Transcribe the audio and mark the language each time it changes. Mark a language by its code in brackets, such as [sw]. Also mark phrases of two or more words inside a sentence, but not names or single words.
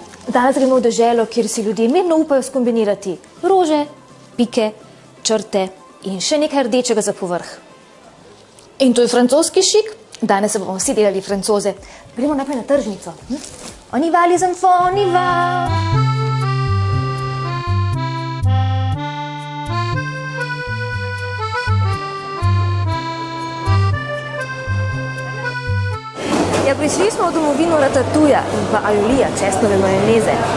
[sl] Danes gremo v deželo, kjer si ljudje mirno upajo skombinirati rože, pike, črte in še nekaj rdečega za povrh. In to je francoski šik. Danes se bomo vsi delali Francoze. Gremo naprej na tržnico. [fr] On y va, les enfants, on y va! [sl] Ja, prišli smo v domovino ratatouja in pa aiolija, česnove majoneze.